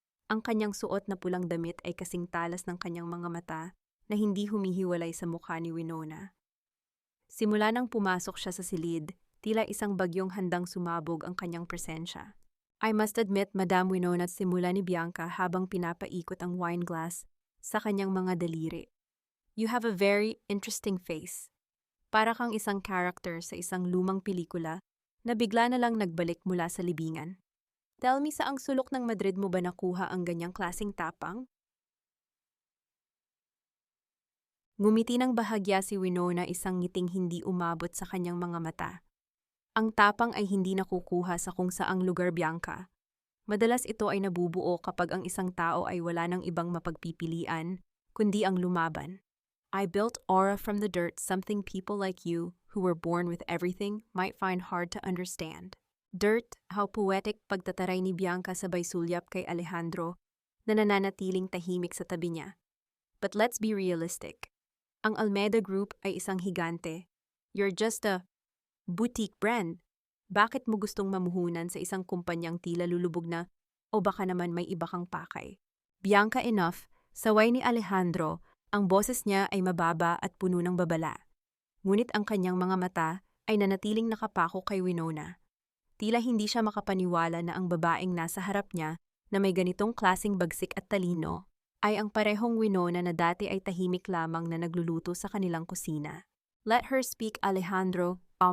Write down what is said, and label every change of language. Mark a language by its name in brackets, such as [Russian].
[Filipino] Ang kanyang suot na pulang damit ay kasing talas ng kanyang mga mata na hindi humihiwalay sa mukha ni Winona. Simula nang pumasok siya sa silid, tila isang bagyong handang sumabog ang kanyang presensya. [English] I must admit, [Filipino] Madam Winona, simula ni Bianca habang pinapaikot ang wine glass sa kanyang mga daliri. [English] You have a very interesting face. [Filipino] Para kang isang character sa isang lumang pelikula na bigla na lang nagbalik mula sa libingan. [English] Tell me, [Filipino] saang sulok ng Madrid mo ba nakuha ang ganyang klaseng tapang? Ngumiti ng bahagya si Winona, isang ngiting hindi umabot sa kanyang mga mata. Ang tapang ay hindi nakukuha sa kung saang lugar, Bianca. Madalas ito ay nabubuo kapag ang isang tao ay wala ng ibang mapagpipilian, kundi ang lumaban. [English] I built aura from the dirt, something people like you, who were born with everything, might find hard to understand. Dirt, how poetic, [Filipino] pagtataray ni Bianca sabay sulyap kay Alejandro na nananatiling tahimik sa tabi niya. [English] But let's be realistic. [Filipino] Ang Almeida Group ay isang higante. [English] You're just a boutique brand. [Filipino] Bakit mo gustong mamuhunan sa isang kumpanyang tila lulubog na o baka naman may iba kang pakay? [English] Bianca, enough. [Filipino] Saway ni Alejandro, ang boses niya ay mababa at puno ng babala. Ngunit ang kanyang mga mata ay nanatiling nakapako kay Winona. Tila hindi siya makapaniwala na ang babaeng nasa harap niya na may ganitong klasing bagsik at talino ay ang parehong Winona na dati ay tahimik lamang na nagluluto sa kanilang kusina. [English] Let her speak, Alejandro.